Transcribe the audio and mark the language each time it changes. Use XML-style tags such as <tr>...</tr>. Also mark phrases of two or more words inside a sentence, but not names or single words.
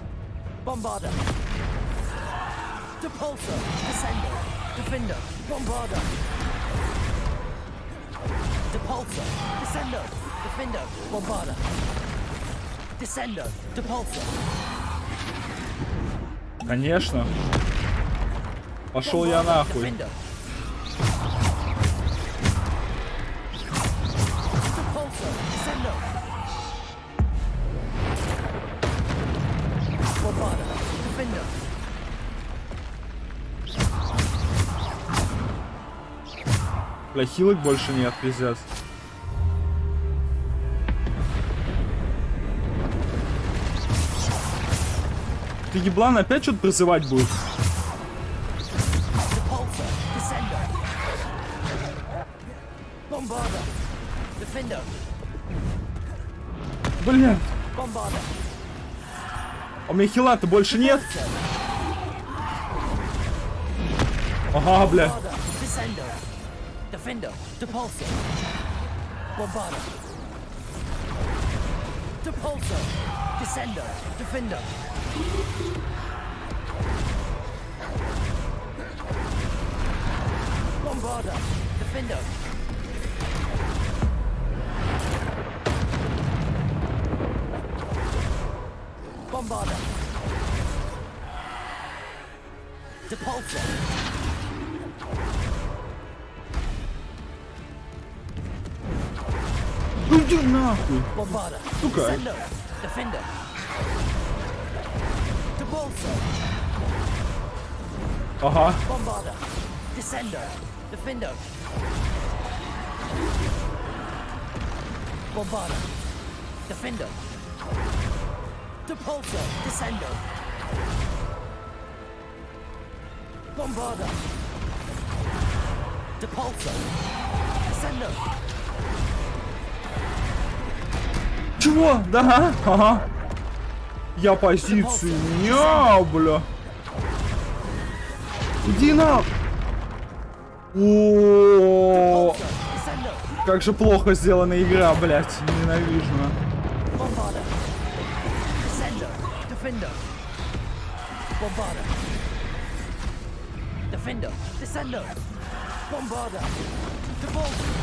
<la>Bombarda. Depulso. Descendo. Defender. Bombarda. Depulso. Descendo. Defender. Bombarda. Descendo. Depulso.</la> <ru>Конечно. Пошел я нахуй.</ru> <la>Defender. Depulso. Descendo. Bombarda. Defender.</la> <ru>Бля, хилок больше нет, пиздец. Ты еблан опять что-то призывать будет?</ru> <la>Depulso. Descendo. Bombarda. Defender.</la> <ru>Бля.</ru> <la>Bombarda.</la> <ru>А у меня хила-то больше нет? Ага, бля.</ru> <la>Bombarda. Descendo. Defender. Depulso. Bombarder. Depulso. Descendo. Defender. Bombarder. Defender. Bombarder. Depulso.</la> <ru>Ну иди нахуй.</ru> <la>Bombarder.</la> <ru>Сука.</ru> <la>Descendo. Defender. Depulso.</la> <ru>Ага.</ru> <la>Bombarder. Descendo. Defender. Bombarder. Defender. Depulso. Descendo. Bombarder. Depulso. Descendo.</la> <ru>Чего? Да, ага. Я позицию. Ня, бля. Иди на. О, как же плохо сделана игра, блядь. Ненавижу.</ru> <la>Bombarder. Descendo. Defender. Bombarder. Defender. Descendo. Bombarder. Depulso.</la>